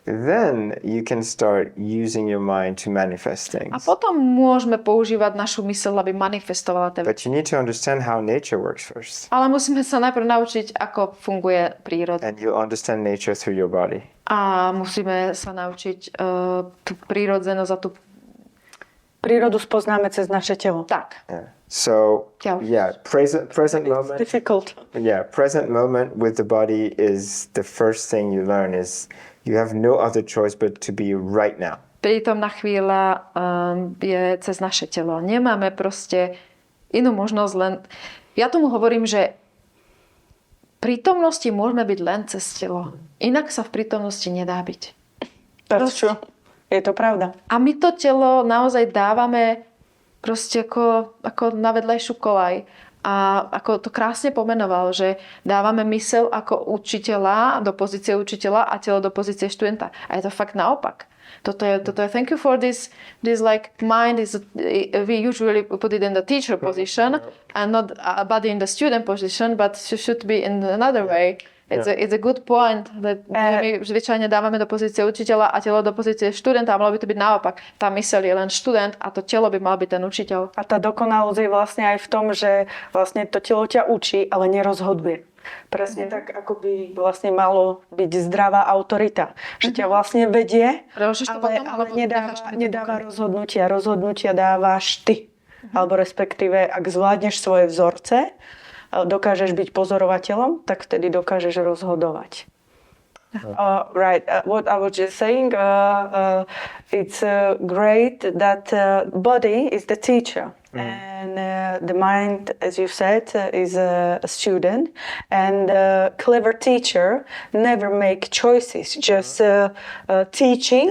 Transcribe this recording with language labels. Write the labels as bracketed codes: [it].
[en] then you can start using your mind to manifest [sk] A [en] things. [sk] potom môžeme používať našu myseľ, aby manifestovala tie veci. [en] But you need to understand how nature works first. [sk] Ale musíme sa najprv naučiť, ako funguje príroda. [en] And you'll understand nature through your body. [sk] A musíme sa naučiť tú prírodzenosť a tú... Prírodu spoznáme cez naše telo. Tak. [en] Yeah. So, Yeah. yeah, present moment. Difficult. Yeah, present moment with the body is the first thing you learn is you have no other choice but to be right now. [sk] Prítomná chvíľa je cez naše telo. Nemáme proste inú možnosť len... Ja tomu hovorím, že prítomnosti môžeme byť len cez telo. Inak sa v prítomnosti nedá byť. [en] That's true. [sk] Je to pravda. A my to telo naozaj dávame proste ako na vedľajšiu kolaj. A ako to krásne pomenoval, že dávame mysel ako učiteľa do pozície učiteľa a telo do pozície študenta. A je to fakt naopak. Toto je [en] thank you for this like mind is we usually put it in the teacher position and not a body in the student position, but it should be in another way. It's a good point, that [sk] my zvyčajne dávame do pozície učiteľa a telo do pozície študenta a malo by to byť naopak. Tá myseľ je len študent a to telo by mal byť ten učiteľ. A tá dokonalosť je vlastne aj v tom, že vlastne to telo ťa učí, ale nerozhoduje. Presne tak, ako by vlastne malo byť zdravá autorita. Že ťa vlastne vedie, ale nedáva rozhodnutia. Rozhodnutia dávaš ty. Alebo respektíve, ak zvládneš svoje vzorce, dokážeš byť pozorovateľom, tak vtedy dokážeš rozhodovať. [en] Right. What I was just saying, it's great that body is the teacher. And the mind, as you said, is a student. And a clever teacher never make choices, just teaching.